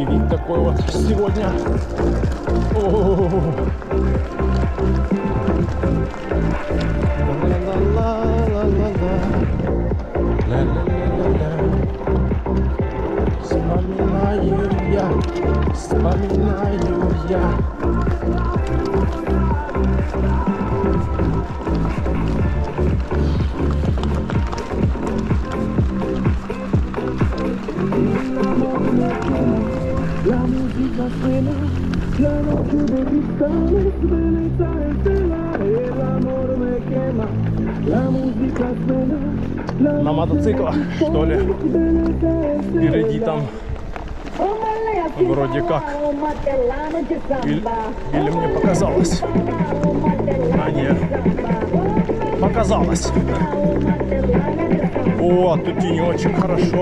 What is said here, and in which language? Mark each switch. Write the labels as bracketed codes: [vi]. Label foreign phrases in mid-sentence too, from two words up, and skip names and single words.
[ru] Вид такой вот сегодня. О-о-о-о. Вспоминаю я. [es] La música suena, la noche de cristales, belleza estela, el amor me quema. La música suena, la [ru] На мотоциклах, что ли? Впереди там вроде как. Или мне показалось? А нет. Показалось. О, тут тенечек, хорошо.